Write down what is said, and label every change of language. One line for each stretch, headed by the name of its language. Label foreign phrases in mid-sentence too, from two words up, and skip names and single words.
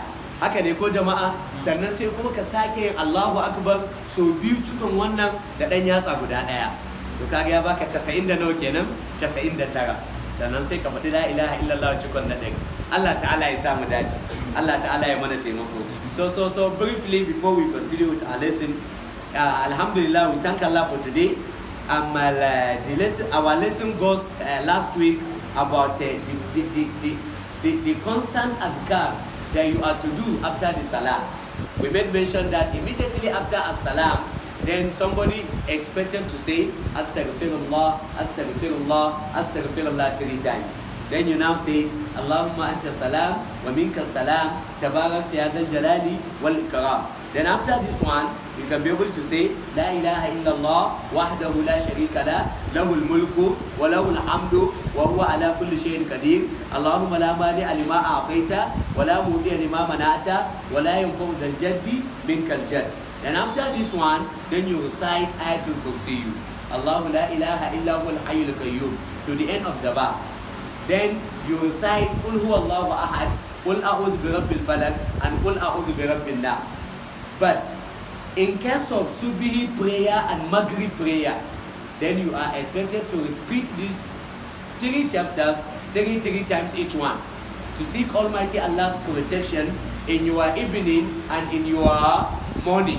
Hausa: haka ne ko jama'a? sannan sai kuma ka sake yin
Arabic: الله أكبر
Hausa: so biyu cikin wannan da ɗan yatsa guda ɗaya. to kaga ya baka 90 da nawa kenan, 99. sannan sai ka faɗi
Arabic: لا إله إلا الله
Hausa: cikin na ɗaya. Allah ta'ala ya samu dace, Allah ta'ala ya mana taimako.
English: So briefly before we continue with our lesson, alhamdulillah, we thank Allah for today. Our lesson goes last week about the constant adhkar that you are to do after the salat. We made mention that immediately after as-salam, then somebody expected to say
Arabic: أستغفر الله أستغفر الله أستغفر الله
English: 3 times. Then you now says
Arabic: اللهم أنت السلام ومنك السلام تباركت يا ذا الجلال والإكرام.
English: Then after this one, you can be able to say
Arabic: لا إله إلا الله وحده لا شريك له له الملك وله الحمد وهو على كل شيء قدير. اللهم لا مانع لما أعطيت ولا معطي لما منعت ولا ينفع ذا الجد منك الجد.
English: Then after this one, then you recite
Arabic: آية الكرسي, الله لا إله إلا هو الحي القيوم,
English: to the end of the verse. Then you recite
Arabic: قل هو الله أحد, قل أعوذ برب الفلق,
English: and
Arabic: قل أعوذ برب الناس.
English: But in case of Subhi prayer and Maghrib prayer, then you are expected to repeat these 3 chapters 3 times each one, to seek Almighty Allah's protection in your evening and in your morning.